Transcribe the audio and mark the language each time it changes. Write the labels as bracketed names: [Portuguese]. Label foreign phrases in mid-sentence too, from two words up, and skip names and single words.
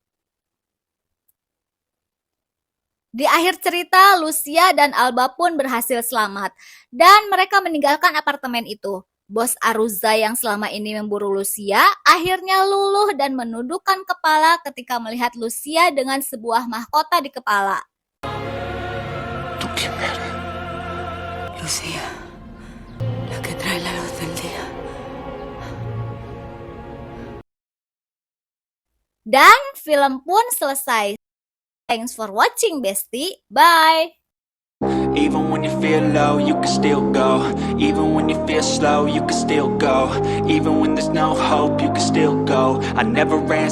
[Indonesian] Di akhir cerita, Lucia dan Alba pun berhasil selamat dan mereka meninggalkan apartemen itu. Bos Aruza yang selama ini memburu Lucia akhirnya luluh dan menundukkan kepala ketika melihat Lucia dengan sebuah mahkota di kepala. [Spanish] Lucía, la que trae la luz del día. [Indonesian] Dan film pun selesai. [English] Thanks for watching, bestie. Bye! Even when you feel low, you can still go. Even when you feel slow, you can still go. Even when there's no hope, you can still go. I never ran